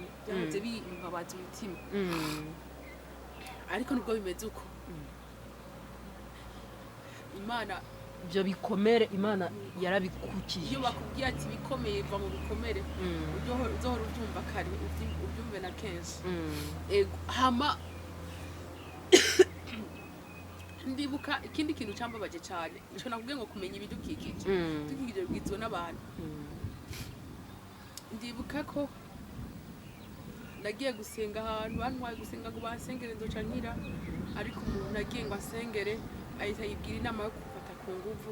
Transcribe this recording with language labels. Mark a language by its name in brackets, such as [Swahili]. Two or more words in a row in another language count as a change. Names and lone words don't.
[Rundi] Byahoze bimbabaza umutima, ariko nubwo bimeze uko Imana ibyo bikomere Imana yarabikukije. iyo bakubwiye ati bikomeye va mu bikomere uzohora ubyumva kare ubyumve na kenshi. Ego hama ndibuka ikindi kintu cambabaje cyane ico nakubwiye ngo kumenya ibidukikije. Ibidukikije bigizwe n'abantu. Ndibuka ko nagiye gusenga ahantu bantwaye gusenga ngo basengere nzoca nkira, ariko umuntu nagiye ngo asengere ahita yibwira inama yo kumfata ku nguvu.